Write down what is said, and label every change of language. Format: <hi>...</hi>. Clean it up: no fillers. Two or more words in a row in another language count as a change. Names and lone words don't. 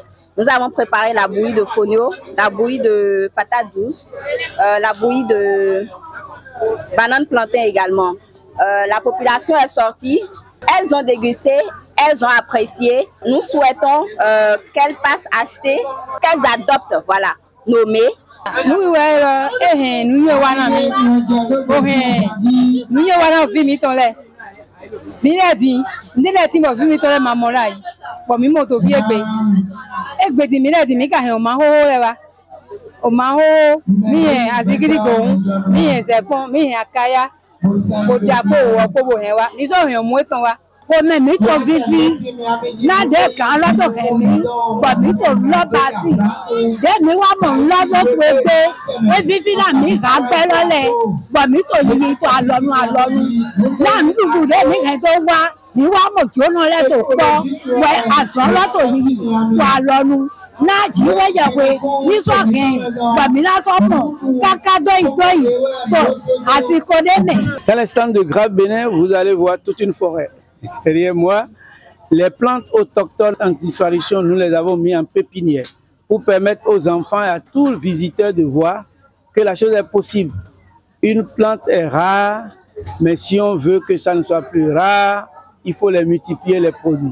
<fr>Nous avons préparé la bouillie de fonio, la bouillie de patate douce, la bouillie de banane plantain également. La population est sortie, elles ont dégusté, elles ont apprécié. Nous souhaitons qu'elles passent acheter, qu'elles adoptent, voilà, nos mets.</fr> <fon>Miladi, ndele mo vimi tole mamolai. Bo mi mo to fi egbe di miladi mi ka he o ma ho lewa. O ma ho mi e asigiri go, mi e sepon, mi e akaya. Ko ja ko wo ko bo he wa. Mi so he o mu etan wa. Ko me mi to vivi. Na de kan lo to he mi. Bo mi to lo ba si. De mi wa mo lo lo pe e vivi na mi ga pe lo le. Bo mi to yi to alonu. Na mi du de mi he to wa. Ni wa mo ki o no le to po. We aso lo to yi to alonu. Na jiwe ya we ni so hen. Bo mi la so mo. Kaka do to asiko de me.</fon> <fr>Dans le stand de Grappe Bénin, vous allez voir toute une forêt. Derrière moi, les plantes autochtones en disparition, nous les avons mis en pépinière pour permettre aux enfants et à tous les visiteurs de voir que la chose est possible. Une plante est rare, mais si on veut que ça ne soit plus rare, il faut les multiplier, les produits.</fr>